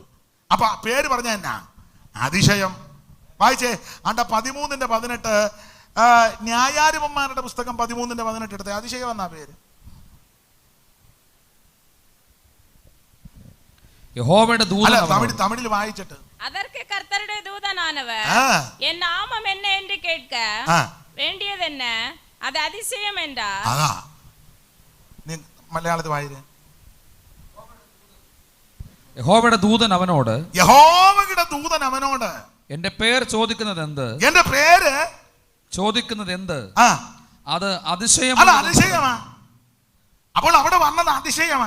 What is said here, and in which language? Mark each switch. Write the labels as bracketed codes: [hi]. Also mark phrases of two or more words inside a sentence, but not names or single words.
[ml] അപ്പൊ പേര് പറഞ്ഞ എന്നാ? അതിശയം. വായിച്ചേ, 13:18 ന്യായാധിപന്മാരുടെ പുസ്തകം 13:18 എടുത്തേ. അതിശയം എന്നാ പേര്. യഹോവയുടെ ദൂതൻ തമിഴിൽ വായിച്ചിട്ട്, [ta] அதற்கு கர்த்தருடைய தூதனானவர் என் நாமம் என்ன என்று கேட்க வேண்டியது என்ன, அது அதிசயம் என்றார். [ml] മലയാളത്തിൽ വായിരേ. യഹോവയുടെ ദൂതൻ അവനോട് എന്റെ പേര് ചോദിക്കുന്നത് എന്ത്? അത് അതിശയമാ. അപ്പോൾ അവിടെ വന്നത് അതിശയമാ.